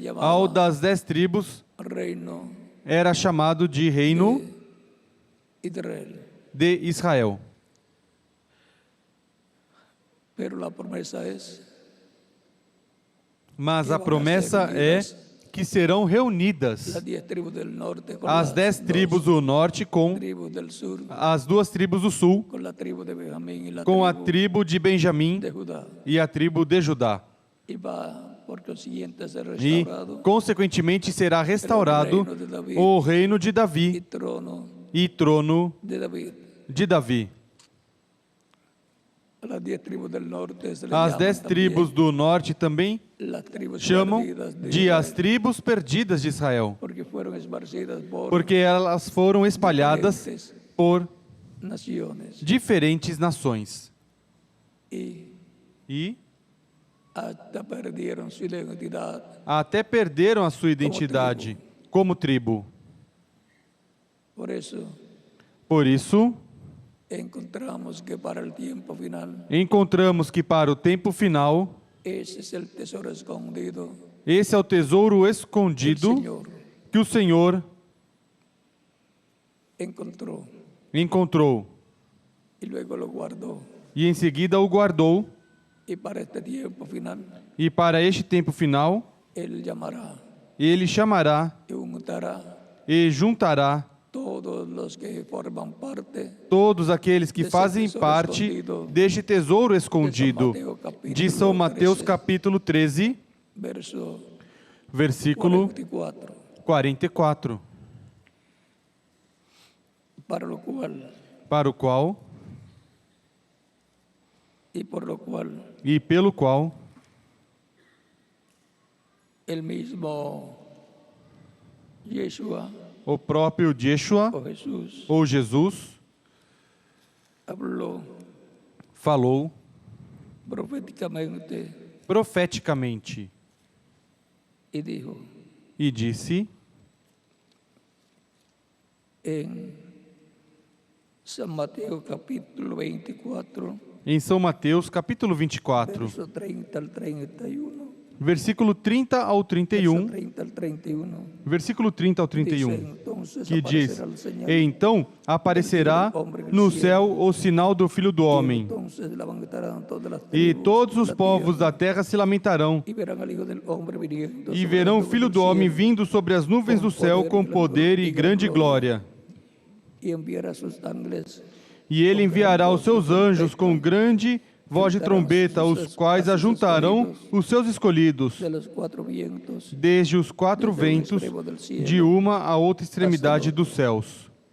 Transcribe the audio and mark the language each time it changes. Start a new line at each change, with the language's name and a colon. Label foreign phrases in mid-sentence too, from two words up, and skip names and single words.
Portuguese: ao
Spanish: llamaba
Portuguese: das 10 tribos reino era chamado de reino Israel. de Israel.
Spanish: Pero la promesa es
Portuguese: Mas a promessa é que serão reunidas
Spanish: las 10 tribus del norte con
Portuguese: as
Spanish: las
Portuguese: 10 tribos do norte com
Spanish: tribus del sur,
Portuguese: as 2 tribos do sul,
Spanish: con la tribu de Benjamín y la
Portuguese: com a
Spanish: tribu
Portuguese: tribo de Benjamim
Spanish: de Judá.
Portuguese: e a tribo de Judá.
Spanish: Y va por consiguiente a ser
Portuguese: E,
Spanish: restaurado
Portuguese: consequentemente, será restaurado o reino de
Spanish: y
Portuguese: Davi
Spanish: trono
Portuguese: e trono
Spanish: de David.
Portuguese: de Davi.
Spanish: A las 10 tribus del norte se le
Portuguese: As
Spanish: llaman
Portuguese: 10
Spanish: también
Portuguese: tribos do norte também
Spanish: las tribus
Portuguese: chamam
Spanish: perdidas de
Portuguese: de
Spanish: Israel,
Portuguese: as tribos perdidas de Israel,
Spanish: porque fueron esparcidas por
Portuguese: porque elas foram espalhadas
Spanish: diferentes
Portuguese: por
Spanish: naciones
Portuguese: diferentes nações
Spanish: y
Portuguese: e
Spanish: hasta perdieron su identidad.
Portuguese: até perderam a sua identidade como tribo.
Spanish: Por eso
Portuguese: Por isso,
Spanish: encontramos que para el tiempo final
Portuguese: encontramos que para o tempo final,
Spanish: ese es el tesoro escondido
Portuguese: esse é o tesouro
Spanish: del
Portuguese: escondido
Spanish: Señor
Portuguese: que o Senhor
Spanish: encontró
Portuguese: encontrou
Spanish: y luego lo guardó.
Portuguese: e em seguida o guardou,
Spanish: Y para este tiempo final
Portuguese: e para este tempo final
Spanish: Él llamará
Portuguese: ele chamará
Spanish: y juntará
Portuguese: e juntará
Spanish: todos los que forman parte
Portuguese: todos aqueles que desse fazem tesouro parte escondido deste tesouro escondido de São Mateus 13, capítulo 13,
Spanish: verso
Portuguese: versículo
Spanish: 44,
Portuguese: 44,
Spanish: para lo cual
Portuguese: para o qual
Spanish: y por lo cual
Portuguese: e pelo qual
Spanish: el mismo Yeshua
Portuguese: o próprio Yeshua
Spanish: o Jesús
Portuguese: ou Jesus
Spanish: habló
Portuguese: falou
Spanish: proféticamente
Portuguese: profeticamente
Spanish: y dijo
Portuguese: e disse
Spanish: en San Mateo capítulo 24,
Portuguese: em São Mateus capítulo 24,
Spanish: verso 30 al 31,
Portuguese: versículo 30 ao
Spanish: verso
Portuguese: 31,
Spanish: 30 al 31,
Portuguese: versículo 30 ao
Spanish: dice,
Portuguese: 31,
Spanish: entonces
Portuguese: que diz:
Spanish: aparecerá el señal
Portuguese: "E então aparecerá no céu o sinal do Filho do Homem,
Spanish: entonces levantarán todas las
Portuguese: e
Spanish: tribus
Portuguese: todos os
Spanish: de la
Portuguese: povos
Spanish: tierra,
Portuguese: da terra se lamentarão,
Spanish: y verán al Hijo del Hombre viniendo
Portuguese: e
Spanish: sobre
Portuguese: verão o
Spanish: las
Portuguese: Filho
Spanish: nubes
Portuguese: do
Spanish: del
Portuguese: Homem
Spanish: cielo,
Portuguese: vindo sobre as nuvens do céu com poder e grande glória.
Spanish: y enviará sus ángeles
Portuguese: E ele enviará os seus anjos com grande voz de trombeta, os quais ajuntarão os seus escolhidos
Spanish: de los cuatro vientos,
Portuguese: desde os quatro ventos, de uma a outra extremidade dos céus.